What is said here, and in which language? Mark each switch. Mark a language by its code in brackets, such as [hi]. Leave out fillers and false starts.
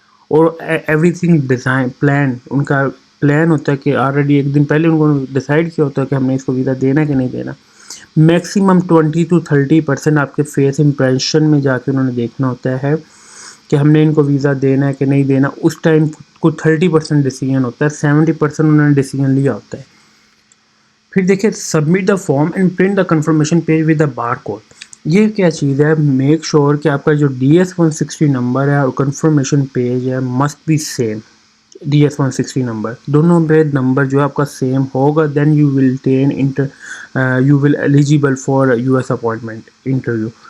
[ur] اور [en] everything design plan, [ur] ان کا plan ہوتا ہے کہ آلریڈی ایک دن پہلے ان کو ڈیسائیڈ کیا ہوتا ہے کہ ہم نے اس کو ویزا دینا ہے کہ نہیں دینا. میکسیمم 20 to 30% آپ کے فیس امپریشن میں جا کے انہوں نے دیکھنا ہوتا ہے کہ ہم نے ان کو ویزا دینا ہے کہ نہیں دینا. اس ٹائم کو 30% ڈیسیجن ہوتا ہے، 70% انہوں نے ڈیسیجن لیا ہوتا ہے. [en] پھر دیکھیں submit the form and print the confirmation page with the bar code. [ur] یہ کیا چیز ہے؟ [en] make sure [ur] کہ آپ کا جو DS-160 نمبر ہے اور کنفرمیشن پیج ہے [en] Must be same. [ur] DS-160 number دونوں میں نمبر جو ہے آپ کا سیم ہوگا، [en] Then you will eligible for US appointment interview.